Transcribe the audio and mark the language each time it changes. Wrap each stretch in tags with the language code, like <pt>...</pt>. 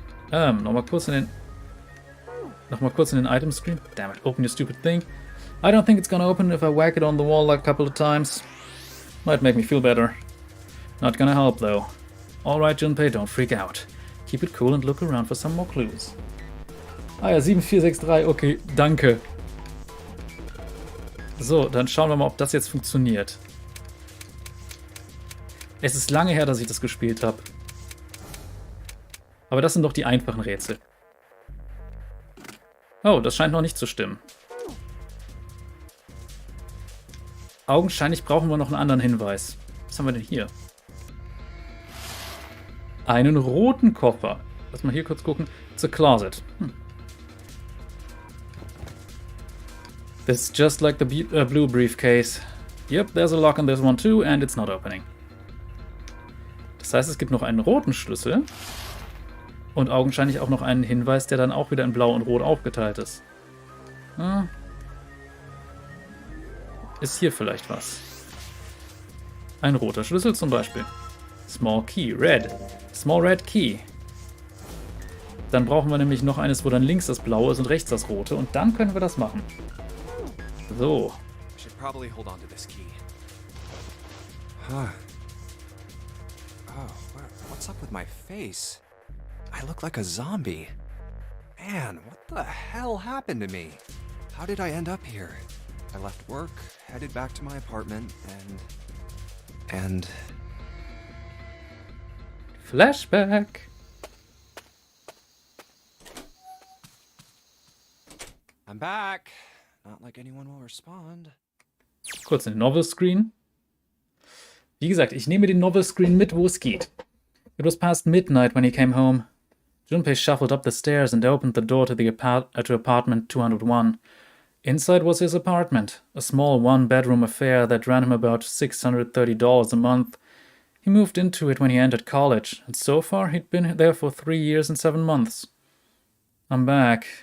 <de>Nochmal kurz in den item screen.</de> <en>Damn it, open your stupid thing. I don't think it's gonna open if I whack it on the wall like a couple of times. Might make me feel better. Not gonna help though. Alright, Junpei, don't freak out. Keep it cool and look around for some more clues.</en> <de>Ah ja, 7463, okay, danke. So, dann schauen wir mal, ob das jetzt funktioniert. Es ist lange her, dass ich das gespielt habe. Aber das sind doch die einfachen Rätsel. Oh, das scheint noch nicht zu stimmen. Augenscheinlich brauchen wir noch einen anderen Hinweis. Was haben wir denn hier? Einen roten Koffer. Lass mal hier kurz gucken.</de> <en>It's a closet. This is just like the blue briefcase. Yep, there's a lock on this one too, and it's not opening.</en> <de>Das heißt, es gibt noch einen roten Schlüssel und augenscheinlich auch noch einen Hinweis, der dann auch wieder in Blau und Rot aufgeteilt ist. Ist hier vielleicht was? Ein roter Schlüssel zum Beispiel.</de> <en>Small Key, Red. Small Red Key.</en> <de>Dann brauchen wir nämlich noch eines, wo dann links das Blaue ist und rechts das Rote. Und dann können wir das machen. So.</de> <en>I should probably hold on to this key. Huh. Oh, what's up with my face? I look like a zombie. Man, what the hell happened to me? How did I end up here? I left work, headed back to my apartment, and... Flashback. I'm back. Not like anyone will respond.</en> <de>Kurz den Novel Screen. Wie gesagt, ich nehme den Novel Screen mit, wo es geht.</de> <en>It was past midnight when he came home. Junpei shuffled up the stairs and opened the door to apartment 201. Inside was his apartment, a small one-bedroom affair that ran him about $630 a month. He moved into it when he entered college, and so far he'd been there for 3 years and 7 months. I'm back.</en>